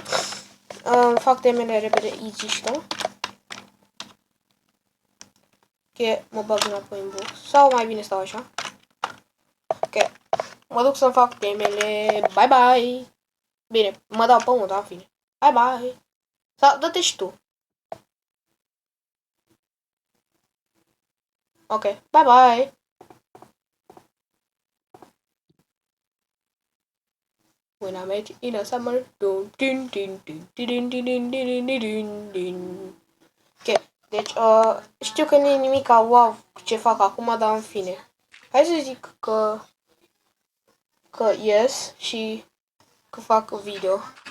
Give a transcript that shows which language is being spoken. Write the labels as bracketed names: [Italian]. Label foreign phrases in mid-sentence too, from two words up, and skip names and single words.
[Romanian] Fac temele repede, easy, știu. Ok, mă bag înapoi în box. Sau mai bine stau așa. Ok, mă duc să-mi fac temele. [English] Bye bye. [Romanian] Bine, mă dau pe unul, dar în fine. [English] Bye bye. [Romanian] Sau dă-te și tu. Ok, [English] bye bye. When I met you in the summer. [Romanian] Ok, deci știu că nu e nimic wow ce fac acum, dar în fine. Hai să zic că că ies și că fac video.